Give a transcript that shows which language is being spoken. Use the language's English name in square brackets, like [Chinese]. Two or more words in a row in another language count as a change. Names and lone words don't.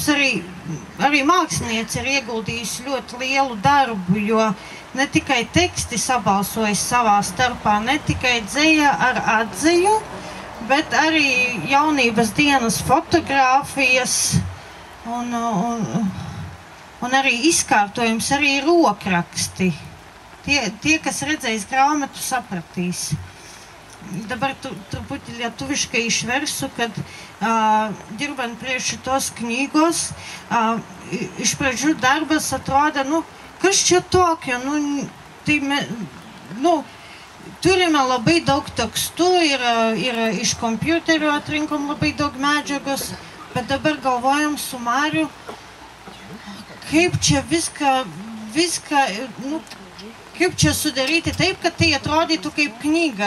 [Latvian] Arī mākslinieci ir ieguldījusi ļoti lielu darbu, jo ne tikai teksti sabalsojas savā starpā, ne tikai dzeja ar atziņu, bet arī jaunības dienas fotogrāfijas un arī izkārtojums, arī rokraksti. Tie, kas redzēs grāmatu, sapratīs. [Lithuanian] Dabar truputį lietuviškai išversiu, kad dirbant prie šitos knygos, iš pradžių darbas atrodė, kas čia tokio, turime labai daug tekstų ir iš kompiuterio atrinkom labai daug medžiagos, bet dabar galvojam su Mariu, kaip čia viską, kaip čia sudaryti taip, kad tai atrodytų kaip knyga.